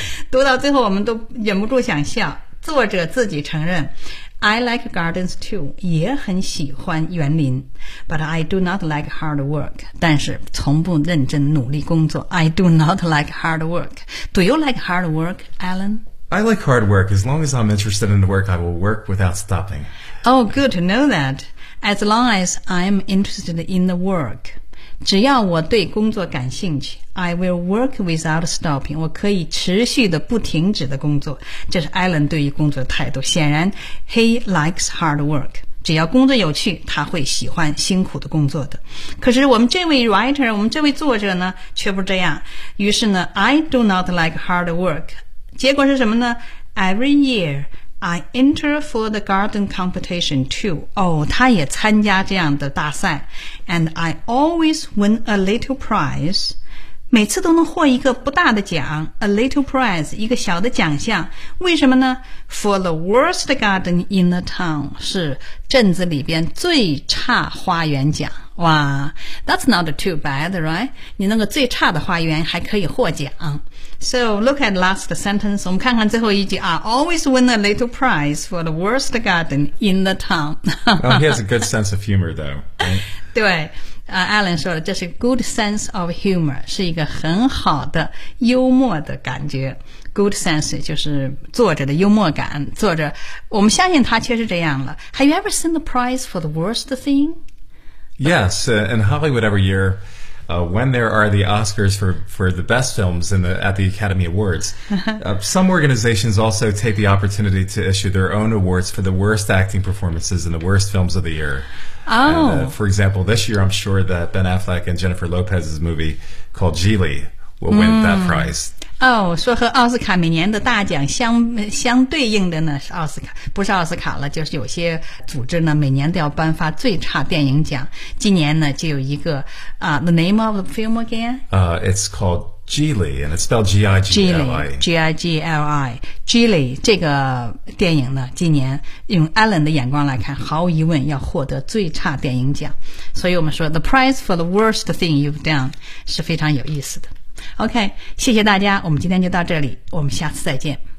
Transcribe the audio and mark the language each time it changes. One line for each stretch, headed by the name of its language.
Chinese: 读到最后我们都忍不住想笑。作者自己承认
English: I like gardens too,
Chinese: 也很喜欢园林。
English: But I do not like hard work.
Chinese: 但是从不认真努力工作。
English: I do not like hard work. Do you like hard work, Alan? I like hard work. As long as I'm interested in the work, I will work without stopping. Oh, good to know that. As long as I'm interested in the work,
Chinese: 只要我对工作感兴趣
English: I will work without stopping.
Chinese: 我可以持续的不停止的工作。这是 Alan 对于工作的态度。显然
English: he likes hard work.
Chinese: 只要工作有趣他会喜欢辛苦的工作的可是我们这位 writer 我们这位作者呢却不这样于是呢
English: I do not like hard work
Chinese: 结果是什么呢
English: Every year I enter for the garden competition too.
Chinese: 他也参加这样的大赛。
English: And I always win a little prize.
Chinese: 每次都能获一个不大的奖。
English: A little prize,
Chinese: 一个小的奖项。为什么呢？
English: For the worst garden in the town.
Chinese: 是镇子里边最差花园奖。
English: 哇 that's not too bad, right?
Chinese: 你那个最差的花园还可以获奖。
English: So, look at last sentence.
Chinese: 我们看看最后一句
English: I always win a little prize for the worst garden in the town. Well, he has a good sense of humor, though.、 Right?
Chinese: 对、Alan 说了这是
English: good sense of humor,
Chinese: 是一个很好的幽默的感觉。 Good sense 就是作者的幽默感。作者我们相信他确实这样了。
English: Have you ever seen the prize for the worst thing? Yes, in Hollywood every year,when there are the Oscars for the best films at the Academy Awards, some organizations also take the opportunity to issue their own awards for the worst acting performances and the worst films of the year. Oh. And, for example, this year I'm sure that Ben Affleck and Jennifer Lopez's movie called Geely will win that prize.
Chinese: 说和奥斯卡每年的大奖 相对应的呢是奥斯卡不是奥斯卡了就是有些组织呢每年都要颁发最差电影奖今年呢就有一个、
English: The name of the film again?、 It's called Geely and it's spelled G-I-G-E-L-I
Chinese: G-I-G-E-L-I Geely 这个电影呢今年用 Alan 的眼光来看毫无疑问要获得最差电影奖所以我们说
English: The prize for the worst thing you've done
Chinese: 是非常有意思的OK, 谢谢大家我们今天就到这里我们下次再见